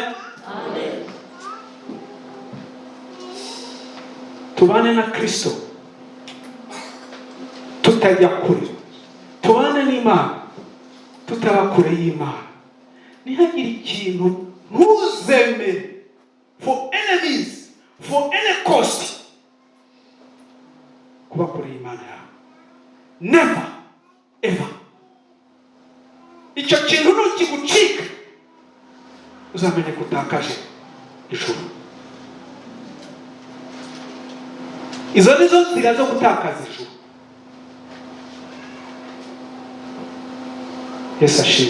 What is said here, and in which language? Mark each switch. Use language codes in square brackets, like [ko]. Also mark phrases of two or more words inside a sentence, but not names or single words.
[rw] Amen. Tubane na Kristo, tutajya kure, tubane n'Imana tutaba kure y'Imana. Ntihagire ikintu ntuzemere [en] for enemies, for any cost, [rw] kuba kure y'Imana yawe. [en] Never ever. [rw] Icyo kintu nukigucika uzamenye kutakaje ijuru. Izo nizo nzira zo gutakaza ijuru. Yesu ashimwe.